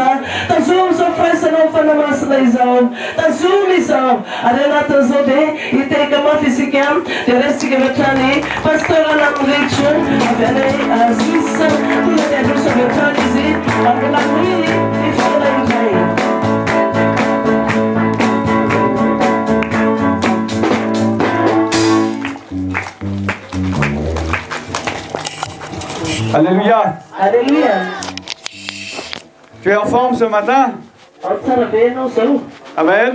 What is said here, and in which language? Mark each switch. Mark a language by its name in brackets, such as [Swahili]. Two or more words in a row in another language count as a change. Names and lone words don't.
[Malagasy] Tazolo zao fahaisanao fanamasina izao. Tazolo izao ary anatin'izao dia hiteka mafy isika dia resitsika avy hatrany pasteur Anamiritrô avy any Suisse tonga dia androso avy hatrany izy mbola noiny ny fotoana indray. Alléluia. Alléluia. [French] Tu es en forme ce matin? [Malagasy] Amen.